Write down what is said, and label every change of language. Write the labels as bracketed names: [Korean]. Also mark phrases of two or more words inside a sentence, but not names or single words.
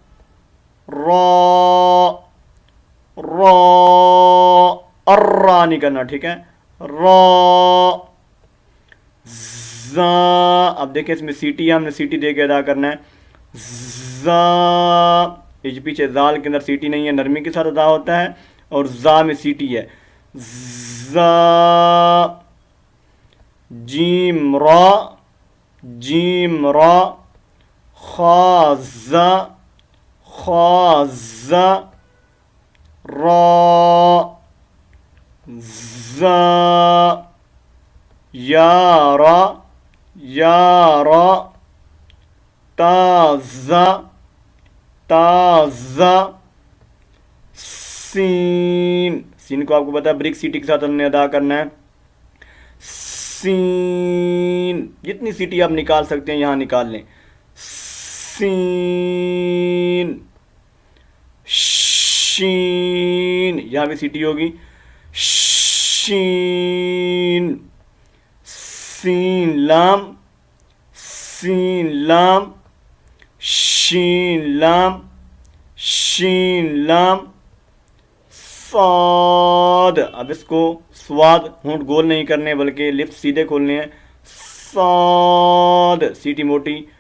[Urdu] را را، ارا نہیں کرنا، ٹھیک ہے، را، زا، اب دیکھیں اس میں سیٹی ہے، ہم نے سیٹی دے کے ادا کرنا ہے، زا، اس پیچھے زال کے اندر سیٹی نہیں ہے، نرمی کے ساتھ ادا ہوتا ہے، اور زا میں سیٹی ہے، زا، جیم را، جیم را، خا زا، خا زا، را، زا، یا را، یا را، تا زا، تا زا، سین، سین کو آپ کو پتا ہے بریک سیٹی کے ساتھ ہم نے ادا کرنا ہے، سین، جتنی سیٹی آپ نکال سکتے ہیں یہاں نکال لیں، سین، شین، یہاں بھی سیٹی ہوگی، شین، سین لام، سین لام، شین لام، شین لام، صاد، اب اس کو سواد ہونٹ گول نہیں کرنے بلکہ لپس سیدھے کھولنے ہیں، صاد، سیٹی موٹی،